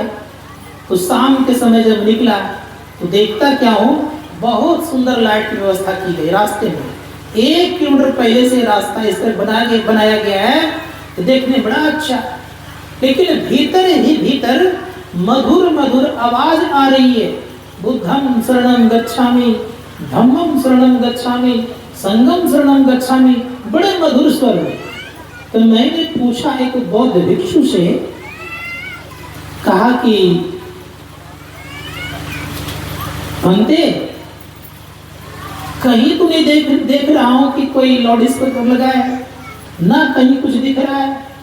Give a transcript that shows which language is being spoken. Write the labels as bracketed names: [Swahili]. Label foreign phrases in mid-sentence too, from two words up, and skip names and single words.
[Hindi] तो शाम के समय जब निकला तो देखता क्या हूँ, बहुत सुंदर लाइट की व्यवस्था की गई रास्ते में। 1 किलोमीटर पहले से रास्ता इस तरह बनाया गया है, तो देखने बड़ा अच्छा। लेकिन भीतर ही भीतर मधुर मधुर आवाज आ रही है, [Pali] बुद्धं शरणं गच्छामि, धम्मं शरणं गच्छामि, संघं शरणं गच्छामि, [Hindi] बड़े मधुर स्वर में। तो मैंने पूछा एक बौद्ध भिक्षु से, कहा कि भंते कहीं तो नहीं देख रहा हूं कि कोई [English] loud speaker [Hindi] लगा है, ना कहीं कुछ दिख रहा है।